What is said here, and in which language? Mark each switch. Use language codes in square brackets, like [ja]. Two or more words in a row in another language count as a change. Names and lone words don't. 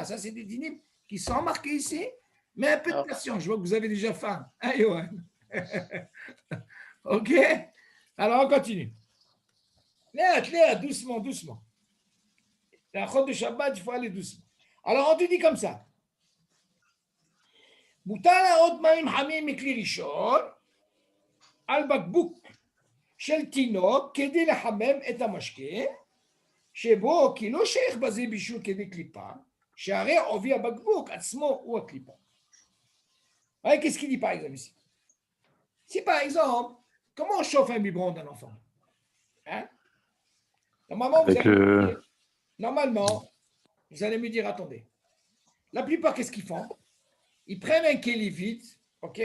[fr] Ça, c'est des dîmes qui sont marqués ici. Mais un peu de patience, je vois que vous avez déjà faim. Hein, Yohan? OK? Alors, on continue. Léa, doucement. La chôte de Shabbat, il faut aller doucement. Alors, on te dit comme ça. [he] מותר להראות מים חמים מכלי ראשון על בקבוק של תינוק כדי לחמם את המשקה, שבו כי לא שייך בזה בישול כדי קליפה, שהרי עובי הבקבוק עצמו הוא הקליפה. [fr] Voyez, qu'est-ce qu'il dit par exemple ici? Si par exemple, comment on chauffe un biberon d'un enfant? Hein? Normalement, vous allez me dire, attendez. La plupart, qu'est-ce qu'ils font? Ils prennent un kéli vide, ok?